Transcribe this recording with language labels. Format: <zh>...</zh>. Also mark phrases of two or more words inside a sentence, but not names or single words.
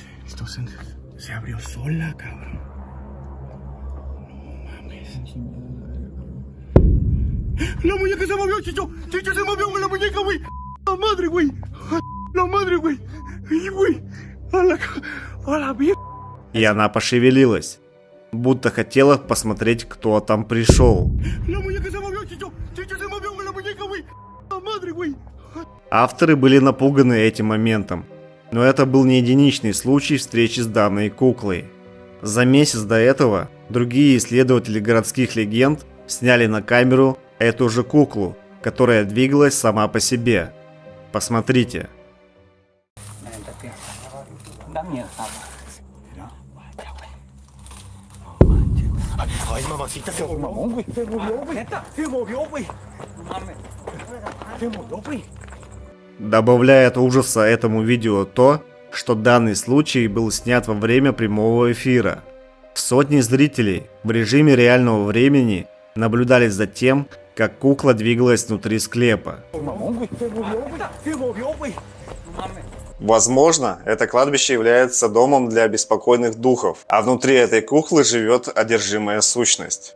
<es>Esto se abrió sola, cabrón. No mames. La muñeca se movió, Chicho. Chicho se movió, güey, la muñeca, güey. La madre, güey. La madre, güey. Y, güey. A la mierda.</es> <ru>И она пошевелилась, будто хотела посмотреть, кто там пришел. Авторы были напуганы этим моментом, но это был не единичный случай встречи с данной куклой. За месяц до этого другие исследователи городских легенд сняли на камеру эту же куклу, которая двигалась сама по себе. Посмотрите.</ru> <es>Ay, mamacita, se movió, güey. Se movió, güey. Se movió, güey. Se movió, güey.</es> <ru>Добавляет ужаса этому видео то, что данный случай был снят во время прямого эфира. Сотни зрителей в режиме реального времени наблюдали за тем, как кукла двигалась внутри склепа. Возможно, это кладбище является домом для беспокойных духов, а внутри этой куклы живет одержимая сущность.</ru>